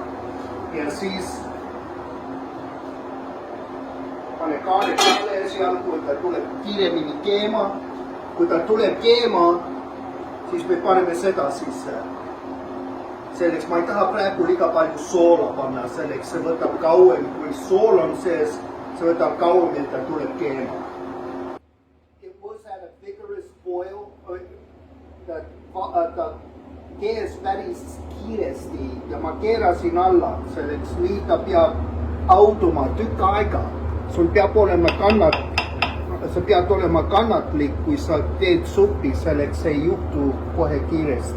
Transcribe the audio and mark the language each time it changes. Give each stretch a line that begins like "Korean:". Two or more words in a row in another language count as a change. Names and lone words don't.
Estonian: Ja siis pane kaane peale esialgu, et ta tuleb kiiremini keema. Kui ta tuleb keema, siis me paneme seda sisse. Selleks ma ei taha praegu liiga palju soola panna, selleks see võtab kauem, kui sool on sees, Se võtab kauem, et ta tuleb keema.
English: It was at a vigorous boil.
Estonian: Ta keeras päris kiiresti ja ma keerasin alla, selleks nii ta peab hauduma tükk aega. Sul peab olema sa pead olema kannatlik, kui sa teed suppi, selleks ei juhtu kohe kiiresti.